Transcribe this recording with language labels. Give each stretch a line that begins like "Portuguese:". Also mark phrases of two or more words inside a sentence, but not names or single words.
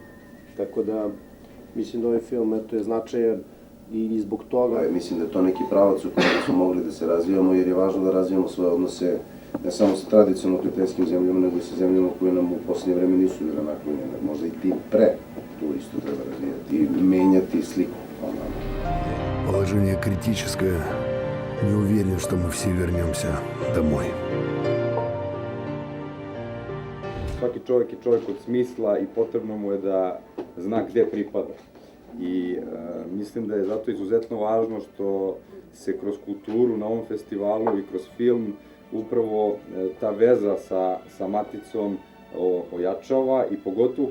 Serbian: Tako da, mislim da ovaj film je značajan i zbog toga. Mislim da je to neki pravac u kojem smo mogli da se razvijamo, jer je važno da razvijamo svoje odnose ne samo sa tradicionalno prijateljskim zemljama, nego i sa zemljama koje nam u posljednje vreme nisu bile naklonjene. Možda i tim pre to isto treba razvijati i menjati sliku.
Russian: Положение критическое. Не уверен, что мы все вернемся домой.
Serbian: Svaki čovjek je čovjek od smisla i potrebno mu je da zna gde pripada. I mislim da je zato izuzetno važno što se kroz kulturu na ovom festivalu i kroz film upravo ta veza sa maticom ojačava i pogotovo